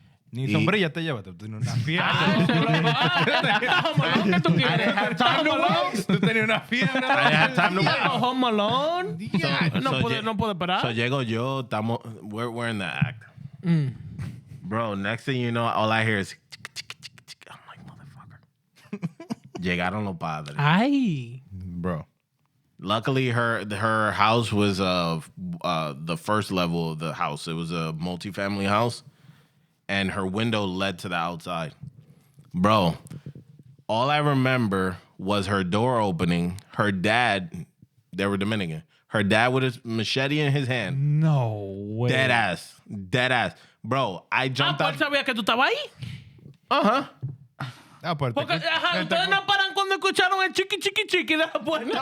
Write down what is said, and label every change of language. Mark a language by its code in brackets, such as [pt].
[es] Ni sombrilla te llevas. Tú tienes una fiebre. ¿Qué tú quieres? Home Alone. Tú tenías una fiebre. [en] I didn't have time to wait. [es] Home Alone. No puede parar. [en] So [es] llego yo, [en] we're in the act. Bro, next thing you know, all I hear is I'm like, motherfucker. [es] Llegaron los padres. Ay. [en] Bro. Luckily, her house was the first level of the house. It was a multifamily house, and her window led to the outside. Bro, all I remember was her door opening. Her dad, they were Dominican. Her dad with his machete in his hand. No way. Dead ass. Bro, I jumped [es] ¿Cuál sabía que tú estabas ahí? Aparte. Porque ajá, ustedes no paran cuando escucharon el chiqui chiqui chiqui de la puerta.